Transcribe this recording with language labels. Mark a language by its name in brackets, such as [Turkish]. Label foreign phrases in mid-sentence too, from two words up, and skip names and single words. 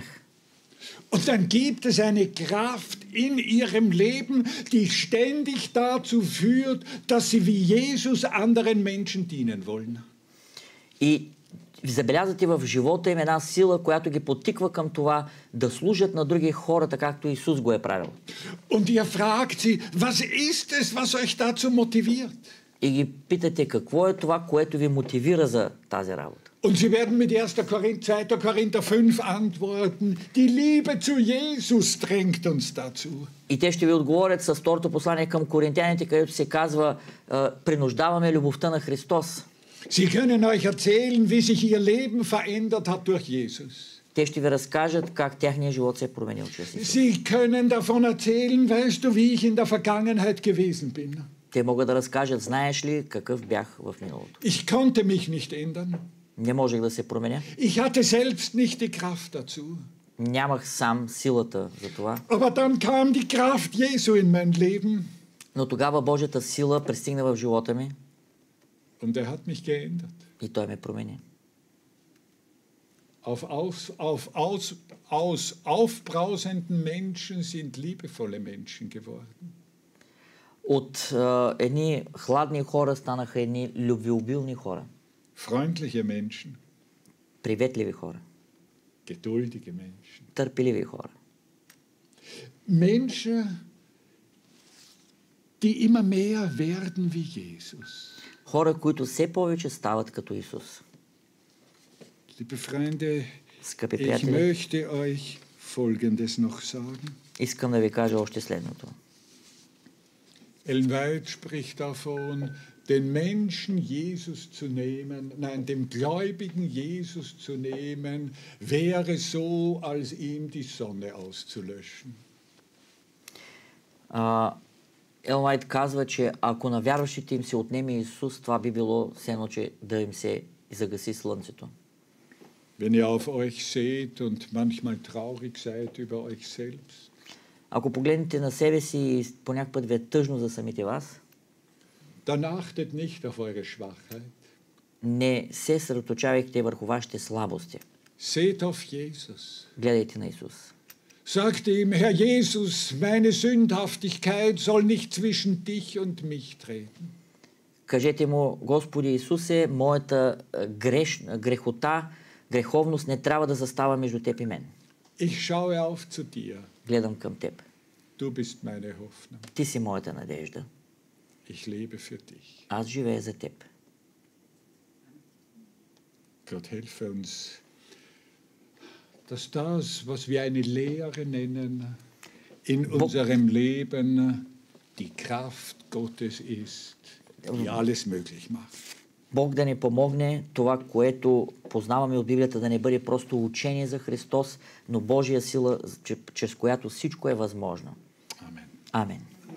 [German] Und dann gibt es eine Kraft in ihrem Leben, die ständig dazu führt, dass sie wie Jesus anderen Menschen dienen wollen. [Bulgarian] И забелязвате в живота им една сила, която ги подтиква към това да служат на други хора, така както Исус го е правил. [German] Und ihr fragt sie, was ist es, was euch dazu motiviert? [Bulgarian] И ги питате какво е това, което ви мотивира за тази работа. [German] Und sie werden mit 2. Korinther 5 antworten, die Liebe zu Jesus drängt uns dazu. [Bulgarian] И те ще ви отговорят с второто послание към коринтяните, където се казва, принуждаваме любовта на Христос. [German] Sie können euch erzählen, wie sich ihr Leben verändert hat durch Jesus. [Bulgarian] Те ще ви разкажат как тяхният живот се е променил чрез Исус. [German] Sie können davon erzählen, weißt du, wie ich in der Vergangenheit gewesen bin. [Bulgarian] Те могат да разкажат, знаеш ли какъв бях в миналото. [German] Ich konnte mich nicht ändern. [Bulgarian] Не можех да се променя. [German] Ich hatte selbst nicht die Kraft dazu. [Bulgarian] Нямах сам силата за това. [German] Aber dann kam die Kraft Jesu in mein Leben. [Bulgarian] Но тогава Божията сила пристигна в живота ми. [German] Und er hat mich geändert. [Bulgarian] И той ме промени. [German] Aus aufbrausenden Menschen sind liebevolle Menschen geworden. [Bulgarian] От едни хладни хора станаха едни любвеобилни хора. [German] Freundliche Menschen. [Bulgarian] Приветливи хора. [German] Geduldige Menschen. [Bulgarian] Търпеливи хора. [German] Menschen, die immer mehr werden wie Jesus. [Bulgarian] Хора, които все повече стават като Исус. [German] Liebe Freunde, [Bulgarian] Скъпи [German] ich [Bulgarian] приятели, [German] möchte euch Folgendes noch sagen. [Bulgarian] искам да ви кажа още следното. [German] Ellen White spricht davon, den Menschen Jesus zu nehmen, nein, dem gläubigen Jesus zu nehmen, wäre so, als ihm die Sonne auszulöschen. [Bulgarian] Елен Уайт казва, че ако на вярващите им се отнеме Исус, това би било все едно, че да им се загаси слънцето. [German] Wenn ihr auf euch seht und manchmal traurig seid über euch selbst, [Bulgarian] ако погледнете на себе си и по някакъв път ви е тъжно за самите вас, [German] dann achtet nicht auf eure Schwachheit. [Bulgarian] не се съсредоточавайте върху вашите слабости. [German] Seht auf Jesus. [Bulgarian] Гледайте на Исус. [German] Sagt ihm, Herr Jesus, meine Sündhaftigkeit soll nicht zwischen dich und mich treten. [Bulgarian] Кажете му, Господи Исусе, моята греховност не трябва да застава между теб и мен. [German] Ich schaue auf zu dir. [Bulgarian] Гледам към теб. [German] Du bist meine Hoffnung. [Bulgarian] Ти си моята надежда. [German] Ich lebe für dich. [Bulgarian] Аз живея за теб. [German] Gott helfe uns, dass das, was wir eine Lehre nennen, in unserem Leben die Kraft Gottes ist, die alles möglich macht. [Bulgarian] Бог да ни помогне това, което познаваме от Библията, да не бъде просто учение за Христос, но Божия сила, чрез която всичко е възможно. [German] Amen. [Bulgarian] Амин.